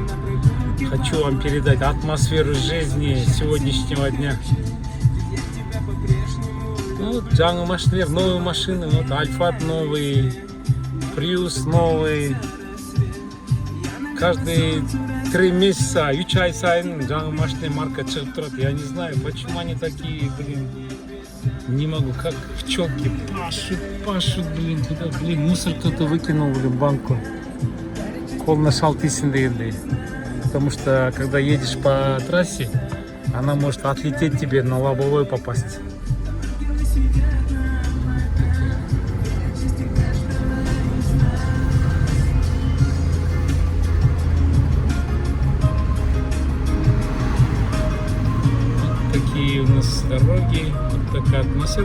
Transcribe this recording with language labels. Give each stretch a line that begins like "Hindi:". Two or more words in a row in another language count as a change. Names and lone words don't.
Russian: Хочу вам передать атмосферу жизни сегодняшнего дня. Вот
Kazakh: жаңа машинер,
Russian: новые машины, вот Alphard новый, Prius новый. Каждые 3 месяца,
Kazakh: 3 ай сайын жаңа машина марка шығып тұрады.
Russian: Я не знаю, почему они такие, блин. Не могу, как пчелки пашут, блин, куда, блин, мусор кто-то выкинул, блин, банку.
Kazakh: Қолына шалтыйсың дегендей.
Russian: Потому что, когда едешь по трассе, она может отлететь тебе на лобовой попасть. Вот такие у нас дороги, вот такая атмосфера.